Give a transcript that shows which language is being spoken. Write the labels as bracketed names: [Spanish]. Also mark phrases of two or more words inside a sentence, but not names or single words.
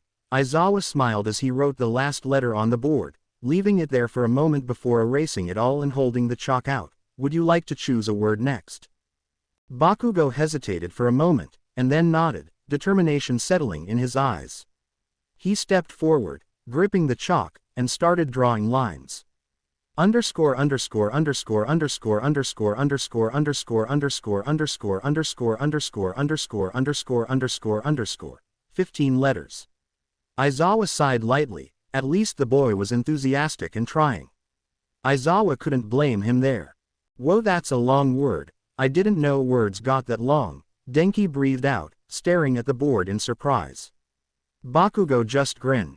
[English] Aizawa smiled as he wrote the last letter on the board, leaving it there for a moment before erasing it all and holding the chalk out. Would you like to choose a word next? Bakugo hesitated for a moment, and then nodded, determination settling in his eyes. He stepped forward, gripping the chalk, and started drawing lines. Underscore underscore underscore underscore underscore underscore underscore underscore underscore underscore underscore underscore underscore underscore underscore. 15 letters. Aizawa sighed lightly, at least the boy was enthusiastic and trying. Aizawa couldn't blame him there. Whoa, that's a long word, I didn't know words got that long, Denki breathed out, staring at the board in surprise. Bakugo just grinned.